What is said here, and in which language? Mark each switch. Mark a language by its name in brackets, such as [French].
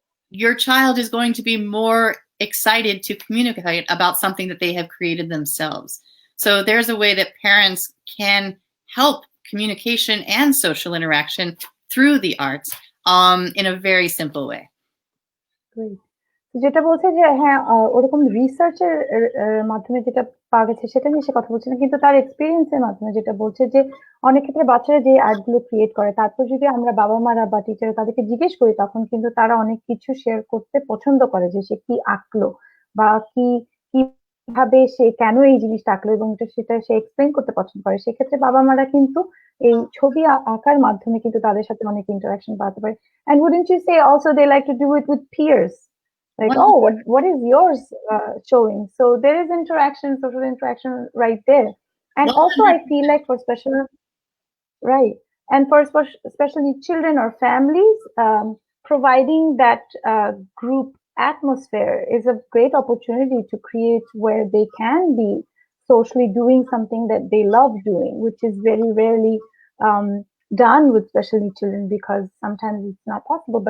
[English] Your child is going to be more excited to communicate about something that they have created themselves. So there's a way that parents can help communication and social interaction through the arts in a very simple way. [Bangla] Great. যেটা বলছে যে হ্যাঁ, ওরকম রিসার্চের মাধ্যমে যেটা পাওয়া গেছে সেটা নিয়ে সে কথা বলছে না, কিন্তু তার এক্সপিরিয়েন্সের মাধ্যমে যেটা বলছে যে অনেক ক্ষেত্রে বাচ্চারা যে আর্ট গুলো ক্রিয়েট করে তারপর যদি আমরা বাবা মারা বা টিচার তাদেরকে জিজ্ঞেস করি তখন কিন্তু তারা অনেক কিছু শেয়ার করতে পছন্দ করে, যে সে কি আঁকলো বা কি কিভাবে সে কেন এই জিনিসটা আঁকলো, এবং সেটা সে এক্সপ্লেন করতে পছন্দ করে। সেক্ষেত্রে বাবা মারা কিন্তু এই ছবি আঁকার মাধ্যমে কিন্তু তাদের সাথে অনেক ইন্টারাকশন পাওয়াতে পারে। [English] And wouldn't you say also they like to do it with peers? Like, One, oh, what is yours showing? So there is interaction, social interaction right there. And also I feel 100%. like for special, right, and for special needs children or families, providing that group atmosphere is a great opportunity to create where they can be socially doing something that they love doing, which is very rarely done with special needs children because sometimes it's not possible.